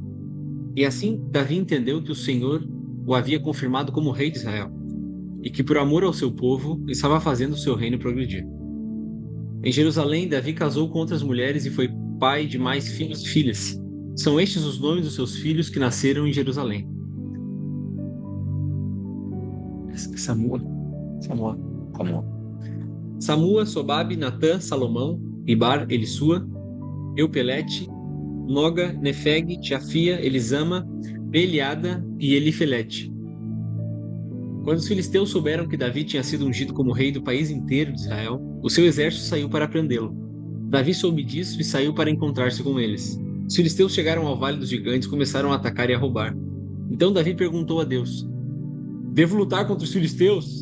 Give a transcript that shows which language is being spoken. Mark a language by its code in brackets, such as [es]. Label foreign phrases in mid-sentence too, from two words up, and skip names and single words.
[pt] E assim Davi entendeu que o Senhor o havia confirmado como rei de Israel, e que por amor ao seu povo estava fazendo o seu reino progredir. Em Jerusalém, Davi casou com outras mulheres e foi pai de mais filhos e filhas. São estes os nomes dos seus filhos que nasceram em Jerusalém: Samua, Samua, Samua. Samua, Sobabe, Natã, Salomão, Ibar, Elisua, Eupelete, Noga, Nefeg, Tiafia, Elisama, Beliada e Elifelete. Quando os filisteus souberam que Davi tinha sido ungido como rei do país inteiro de Israel, o seu exército saiu para prendê-lo. Davi soube disso e saiu para encontrar-se com eles. Os filisteus chegaram ao Vale dos Gigantes e começaram a atacar e a roubar. Então Davi perguntou a Deus: Devo lutar contra os filisteus?